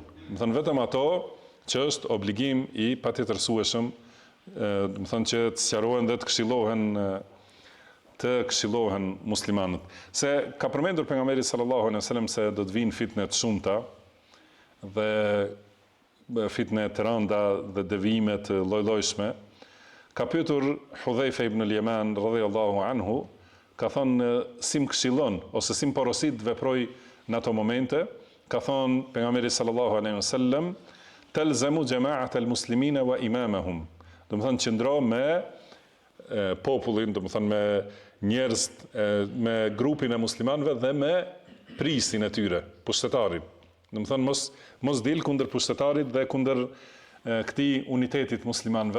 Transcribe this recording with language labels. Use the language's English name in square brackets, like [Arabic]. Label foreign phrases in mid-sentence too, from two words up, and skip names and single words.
[Albanian] Do thënë vetëm ato që është obligim i patjetërsueshëm, do thënë që të sqarohen dhe të këshillohen muslimanët. Se ka përmendur pejgamberi [Arabic] صلى الله عليه وسلم [Albanian] se do të vinë fitnë të shumta dhe fitnë të rënda dhe devijime të lloj-llojshme. Ka pyetur Hudhaifa ibn al-Yaman [Arabic] رضي الله عنه, [Albanian] ka thonë si më këshillon ose si më porosit të veproj në ato momente, ka thonë pejgamberi [Arabic] صلى الله عليه وسلم, تلزم جماعة المسلمين وإمامهم. [Albanian] Do të thonë qëndro me popullin, do të thonë me njerëz, me grupin e muslimanëve dhe me prisin e tyre, pushtetarin. Do të thonë mos dil kundër pushtetarit dhe kundër këtij unitetit muslimanëve.